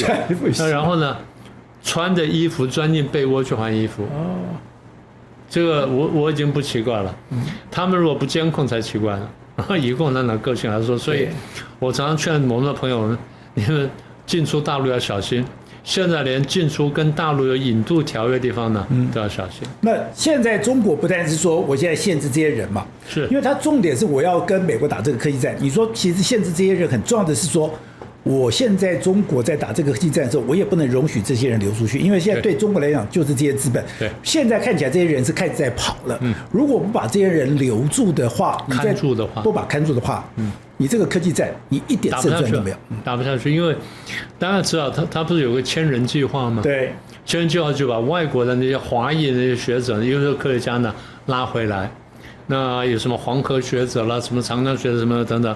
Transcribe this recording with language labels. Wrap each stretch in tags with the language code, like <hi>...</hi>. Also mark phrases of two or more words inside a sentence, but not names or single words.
<zh>然後呢，穿着衣服鑽進被窩去換衣服。這個我已經不奇怪了，他們如果不監控才奇怪呢。然後以共產黨個性來說，所以我常常勸我們的朋友們，你們進出大陸要小心。現在連進出跟大陸有引渡條約的地方呢，都要小心。那現在中國不但是說我現在限制這些人嘛，是因為它重點是我要跟美國打這個科技戰。你說其實限制這些人很重要的是說，我現在中國在打這個科技戰的時候，我也不能容許這些人流出去，因為現在對中國來講就是這些資本。對，現在看起來這些人是開始在跑了。如果不把這些人留住的話，看住的話，不把看住的話，你這個科技戰你一點勝算都沒有，打不下去。因為大家知道他不是有個千人計劃嗎？對，千人計劃就把外國的那些華裔的那些學者、優秀科學家呢拉回來。那有什麼黃河學者啦，什麼長江學者什麼等等。</zh>